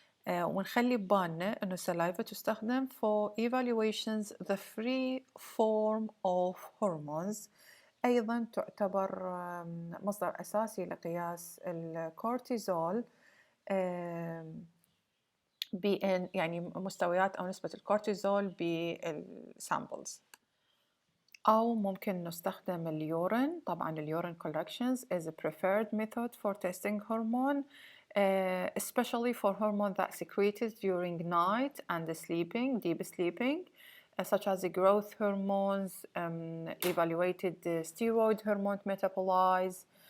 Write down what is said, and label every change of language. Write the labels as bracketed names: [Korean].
[Arabic] ونخلي ببالنا انه السلايفا تستخدم [English] for evaluations the free form of hormones. [Arabic] أيضا تعتبر مصدر أساسي لقياس الكورتيزول، يعني مستويات أو نسبة الكورتيزول بالسامبلز. أو ممكن نستخدم اليورين. طبعا اليورين [English] collections is a preferred method for testing hormone, especially for hormone that secreted during night and sleeping, deep sleeping, such as the growth hormones, evaluated steroid hormone metabolites.